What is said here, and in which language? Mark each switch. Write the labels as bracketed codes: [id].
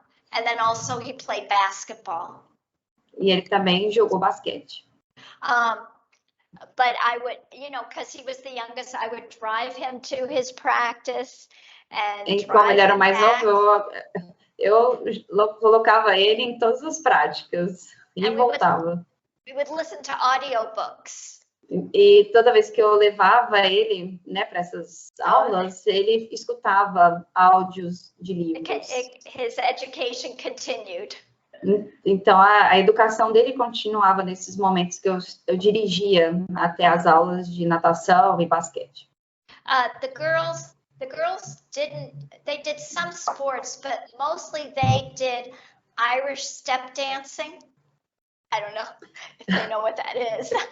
[en] And then also he played basketball. [pt] E ele também jogou basquete. [en] But I would, because he was the youngest, I would drive him to his practice [pt] e como ele era o mais novo, eu colocava ele em todas as práticas e voltava. [en] We would listen to audiobooks. [pt] E toda vez que eu levava ele, para essas aulas, ele escutava áudios de livros. [en] His education continued. [pt] Então, a educação dele continuava nesses momentos que eu dirigia até as aulas de natação e basquete. [en] The girls did some sports, but mostly they did Irish step dancing. I don't know if they know what that is.